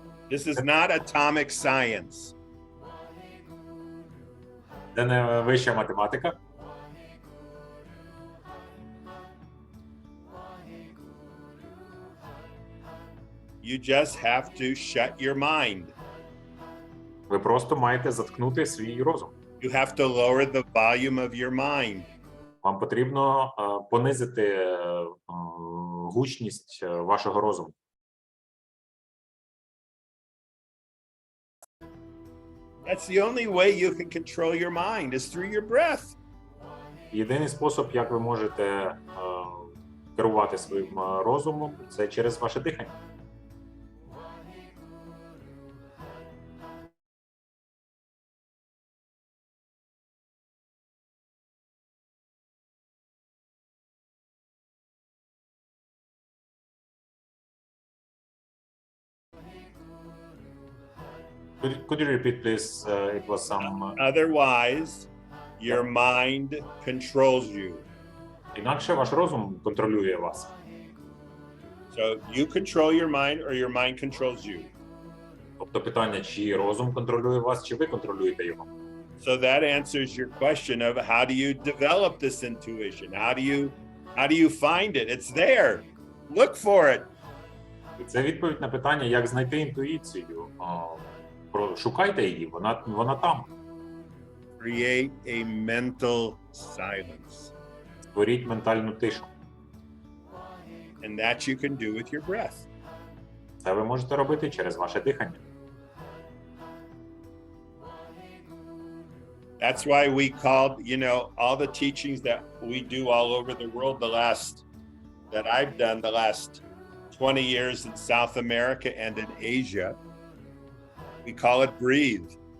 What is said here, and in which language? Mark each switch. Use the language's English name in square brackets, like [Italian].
[English] This is not atomic science. [Ukrainian] Це не вища математика. [English] You just have to shut your mind. [Ukrainian] Ви просто маєте заткнути свій розум. [English] You have to lower the volume of your mind. [Ukrainian] Вам потрібно понизити гучність вашого розуму. [English] That's the only way you can control your mind is through your breath. [Ukrainian] Єдиний спосіб, як ви можете керувати своїм розумом, це через ваше дихання. [English] Could you repeat, please? It was some. Otherwise, your mind controls you. [Ukrainian] Інакше ваш розум контролює вас. [English] So you control your mind or your mind controls you. [Ukrainian] Тобто питання, чи розум контролює вас, чи ви контролюєте його. [English] So that answers your question of how do you develop this intuition? How do you find it? It's there. Look for it. [Ukrainian] І це відповідь на питання, як знайти інтуїцію. Шукайте її, вона там. [English] Create a mental silence. [Ukrainian] Створіть ментальну тишу. [English] And that you can do with your breath. [Ukrainian] Це ви можете робити через ваше дихання. [English] That's why we called, all the teachings that we do all over the world that I've done the last 20 years in South America and in Asia. We call it breathe.